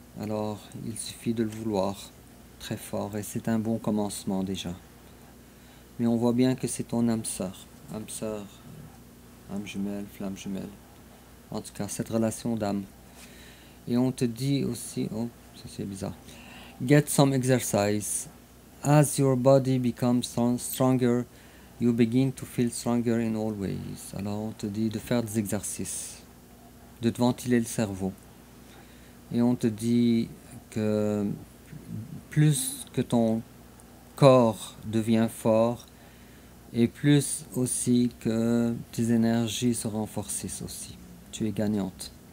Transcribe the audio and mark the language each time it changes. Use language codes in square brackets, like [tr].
[fr] Alors, il suffit de le vouloir très fort et c'est un bon commencement déjà. Mais on voit bien que c'est ton âme sœur, âme jumelle, flamme jumelle. En tout cas, cette relation d'âme. Et on te dit aussi, oh, ça c'est bizarre. [en] Get some exercise. As your body becomes stronger, you begin to feel stronger in all ways. [fr] Alors on te dit de faire des exercices, de te ventiler le cerveau. Et on te dit que plus que ton corps devient fort, et plus aussi que tes énergies se renforcent aussi. Tu es gagnante.